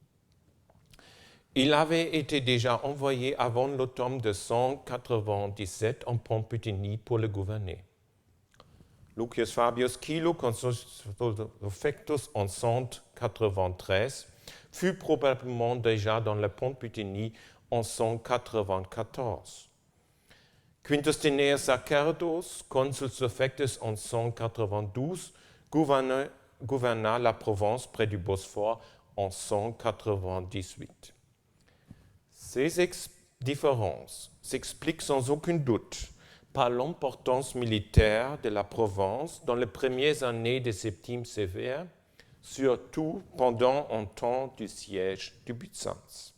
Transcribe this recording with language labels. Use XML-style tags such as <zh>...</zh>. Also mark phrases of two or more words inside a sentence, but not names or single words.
<fr>Il avait été déjà envoyé avant l'automne de 197 en Pont-Puténie pour le gouverner. Lucius Fabius Chilo,</fr> <la>consul suffectus</la> <fr>en 193, fut probablement déjà dans le Pont-Puténie en 194. Quintus Tineius Sacerdos,</fr> <la>consul suffectus</la> <fr>en 192, gouverna la province près du Bosphore en 198. Ces différences s'expliquent sans aucun doute par l'importance militaire de la province dans les premières années de Septime Sévère, surtout pendant un temps du siège de Byzance.</fr>